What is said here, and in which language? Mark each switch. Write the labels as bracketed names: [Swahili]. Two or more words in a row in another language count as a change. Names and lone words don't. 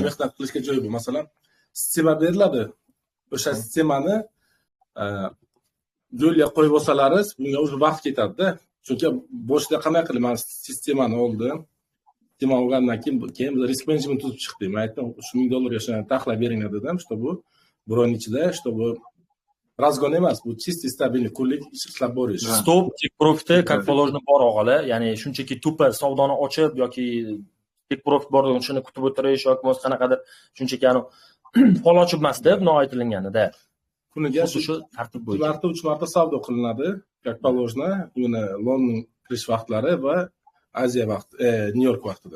[Uzbek] Mehnat qilishga joy bor. Masalan, sistema beriladi. O'sha sistemani yo'lga qo'yib olsalaringiz, bunga o'zi vaqt ketadi-da. Chunki boshida qanday qilib men sistemani oldim. Sistema olgandan keyin biz [English] risk management [Uzbek] tuzib chiqdik. Men aytdim, $1000 shuni taxlab beringlar dedim, чтобы bir oyning ichida, чтобы razgon emas, bu [Russian] чистый стабильный [Uzbek] kunlik ishlab borish. Stop, [English] take profit [Russian] как положено [Uzbek] bor o'g'li, ya'ni shunchaki tupa savdoni ochib yoki [English] take profit [Uzbek] bor deb shuni kutib o'tirish yoki bo'lmasa qanaqadir shunchaki fol ochib emas-da, buni aytilganida. Kuniga shu tartib bo'yicha 3 marta savdo qilinadi, [Russian] как положено, [Uzbek] uni London kirish vaqtlari va Aziya vaqti, Nyu-York vaqtida.